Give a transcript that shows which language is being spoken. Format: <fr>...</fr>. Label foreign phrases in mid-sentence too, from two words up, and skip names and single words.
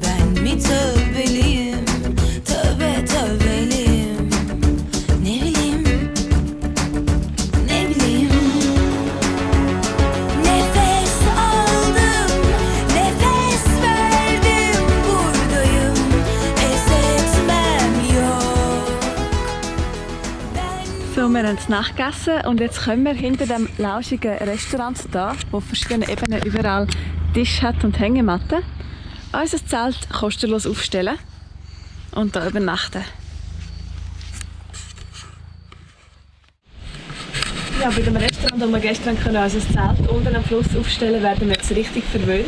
<tr>Ben mi tövbeliyim, tövbe tövbeliyim. Ne bileyim, ne bileyim. Nefes aldım, nefes verdim, buradayım, pes etmem yok.</tr> <de>So, wir haben Nacht gegessen und jetzt kommen wir hinter dem lauschigen Restaurant da, wo auf verschiedenen Ebenen überall Tisch hat und Hängematten. Unser Zelt kostenlos aufstellen und da übernachten. Ja, bei dem Restaurant, wo wir gestern unser Zelt unten am Fluss aufstellen, werden wir jetzt richtig verwöhnt.</de>